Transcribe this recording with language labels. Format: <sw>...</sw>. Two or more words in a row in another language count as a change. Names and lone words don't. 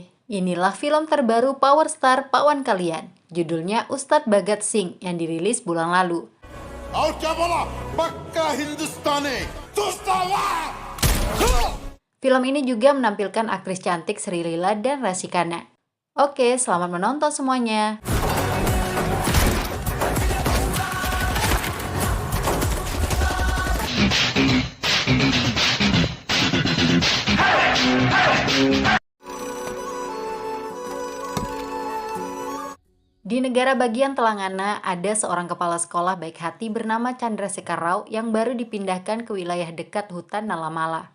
<id>Inilah film terbaru Power Star Pawan kalian. Judulnya Ustadz Bhagat Singh yang dirilis bulan lalu.</id> <hi>और क्या बोला? पक्का हिंदुस्तानी दोस्ताना.</hi> <id>Film ini juga menampilkan aktris cantik Sri Lila dan Rasikana. Oke, selamat menonton semuanya. Di negara bagian Telangana, ada seorang kepala sekolah baik hati bernama Chandrasekhar Rao yang baru dipindahkan ke wilayah dekat hutan Nalamala.</id>